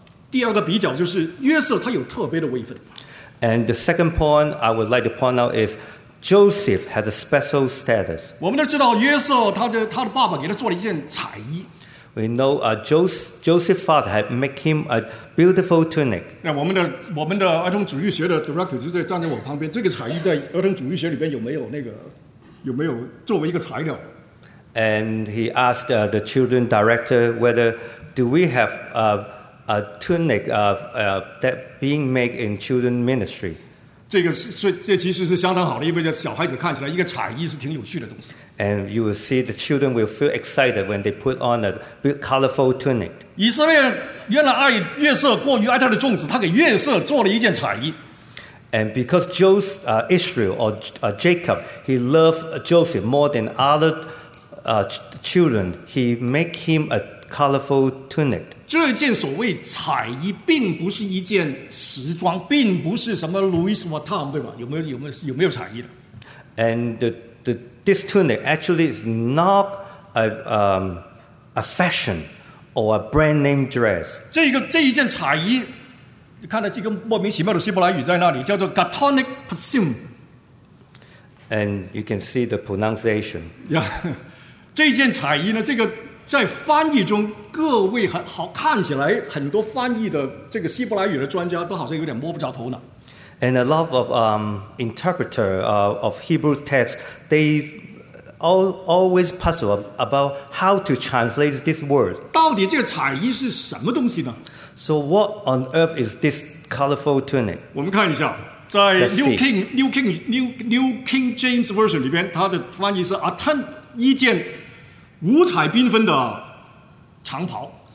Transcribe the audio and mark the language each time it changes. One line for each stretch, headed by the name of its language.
Chinese: 第二个比较就是约瑟他有特别的位分。
English: And the second point I would like to point out is Joseph has a special status.
Chinese: 我们都知道约瑟他的爸爸给他做了一件彩衣。
English: We know Joseph's father had made him a beautiful tunic.
Chinese: 我们的儿童主义学的 director 就在站在我旁边，这个彩衣在儿童主义学里边有没有作为一个材料？
English: And he asked the children director whether do we have a tunic of that being made in children ministry.
Chinese: 这其实是相当好的，因为小孩子看起来一个彩衣是挺有趣的东西。
English: And you will see the children will feel excited when they put on a colorful tunic.
Chinese: 以色列原来爱约瑟过于爱他的众子，他给约瑟做了一件彩衣。
English: And because Jacob, he loved Joseph more than other. Children, he make him a colorful tunic.
Chinese: 这件所谓彩衣，并不是一件时装，并不是什么 Louis Vuitton 对吧？有没有彩衣的
English: ？And this tunic actually is not a fashion or a brand name dress.
Chinese: 这一件彩衣，你看到这个莫名其妙的希伯来语在那里，叫做 Gatonic Pesim.
English: And you can see the pronunciation. Yeah.
Chinese: 这件彩衣呢，这个在翻译中，各位很好看起来，很多翻译的这个希伯来语的专家都好像有点摸不着头脑。
English: And a lot of interpreter of Hebrew texts, they always puzzled about how to translate this word.
Chinese: 到底这个彩衣是什么东西呢？
English: So what on earth is this colorful tunic?
Chinese: 我们看一下，在 New King James Version 里边，它的翻译是
English: a tun
Chinese: 一件五彩缤纷的长袍。